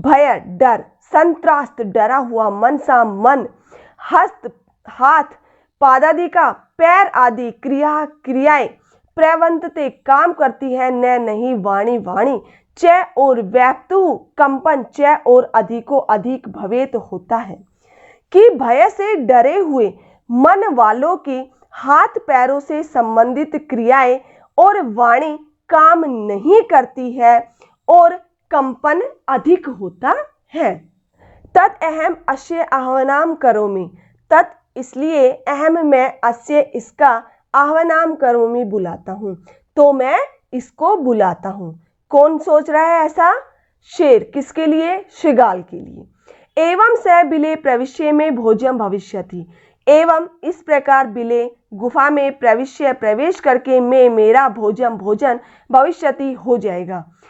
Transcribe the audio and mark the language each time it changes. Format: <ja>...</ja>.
<hi>भय डर, संत्रास्त डरा हुआ, मन, हस्त हाथ, पादादि का पैर आदि क्रियाएं प्रवर्तन्ते काम करती है, न नहीं वाणी च और व्यक्तु कंपन च और अधिको अधिक भवेत होता है। कि भय से डरे हुए मन वालों की हाथ पैरों से संबंधित क्रियाएं और वाणी काम नहीं करती है और कंपन अधिक होता है।</hi> <sa>तत् अहम अस्य आह्वानं करोमि।</sa> <hi>तत् इसलिए अहम मैं अस्य इसका आह्वानं करोमि बुलाता हूँ। तो मैं इसको बुलाता हूँ। कौन सोच रहा है ऐसा? शेर। किसके लिए? शृगाल के लिए।</hi> <sa>एवं स बिले प्रविश्य में भोजन भविष्यति।</sa> <hi>एवं इस प्रकार बिले गुफा में प्रवेश करके मैं मेरा भोजन भविष्यति हो जाएगा।</hi>